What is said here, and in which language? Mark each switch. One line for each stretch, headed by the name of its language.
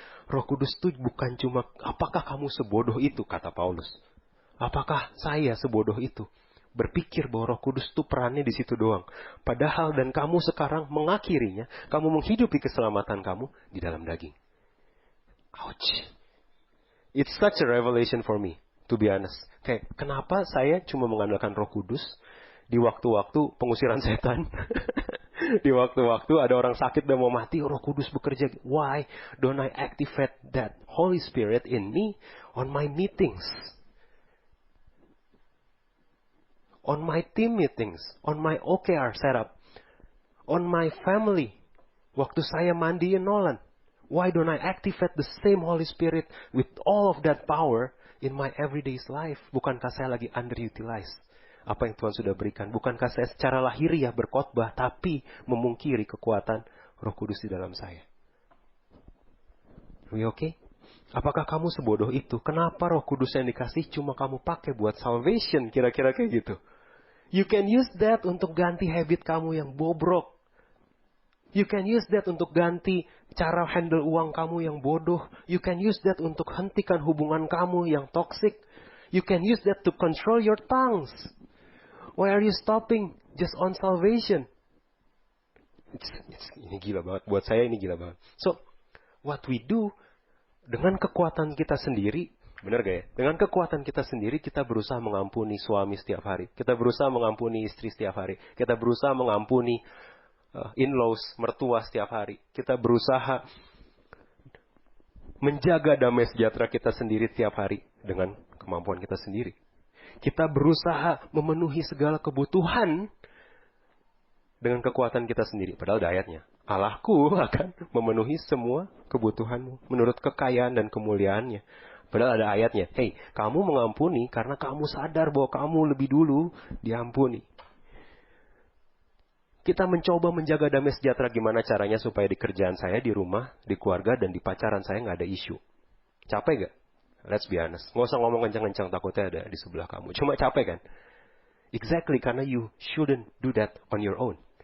Indonesian: Roh Kudus tuh bukan cuma, apakah kamu sebodoh itu, kata Paulus. Apakah saya sebodoh itu? Berpikir bahwa Roh Kudus itu perannya di situ doang. Padahal dan kamu sekarang mengakhirinya, kamu menghidupi keselamatan kamu di dalam daging. Ouch.
English: It's such a revelation for me, to be honest.
Indonesian: Kayak, kenapa saya cuma mengandalkan Roh Kudus di waktu-waktu pengusiran setan? Di waktu-waktu ada orang sakit dan mau mati, Roh Kudus bekerja.
English: Why don't I activate that Holy Spirit in me on my meetings? On my team meetings, on my OKR setup, on my family.
Indonesian: Waktu saya mandiin Nolan,
English: why don't I activate the same Holy Spirit with all of that power in my everyday's life?
Indonesian: Bukankah saya lagi underutilized apa yang Tuhan sudah berikan? Bukankah saya secara lahiriah berkhotbah tapi memungkiri kekuatan Roh Kudus di dalam saya?
English: We okay?
Indonesian: Apakah kamu sebodoh itu? Kenapa Roh Kudus yang dikasih cuma kamu pakai buat salvation? Kira-kira kayak gitu.
English: You can use that
Indonesian: untuk ganti habit kamu yang bobrok.
English: You can use that
Indonesian: untuk ganti cara handle uang kamu yang bodoh.
English: You can use that
Indonesian: untuk hentikan hubungan kamu yang toxic.
English: You can use that to control your tongues. Why are you stopping just on salvation?
Indonesian: Ini gila banget. Buat saya ini gila banget.
English: So, what we do
Indonesian: dengan kekuatan kita sendiri, benar gak ya? Dengan kekuatan kita sendiri, kita berusaha mengampuni suami setiap hari. Kita berusaha mengampuni istri setiap hari. Kita berusaha mengampuni in-laws, mertua setiap hari. Kita berusaha menjaga damai sejahtera kita sendiri setiap hari dengan kemampuan kita sendiri. Kita berusaha memenuhi segala kebutuhan dengan kekuatan kita sendiri. Padahal ada ayatnya. Allahku akan memenuhi semua kebutuhanmu menurut kekayaan dan kemuliaannya. Padahal ada ayatnya. Hei, kamu mengampuni karena kamu sadar bahwa kamu lebih dulu diampuni. Kita mencoba menjaga damai sejahtera gimana caranya supaya di kerjaan saya, di rumah, di keluarga, dan di pacaran saya nggak ada isu. Capek gak?
English: Let's be honest.
Indonesian: Nggak usah ngomong kencang-kencang, takutnya ada di sebelah kamu. Cuma capek kan?
English: Exactly, karena you shouldn't do that on your own.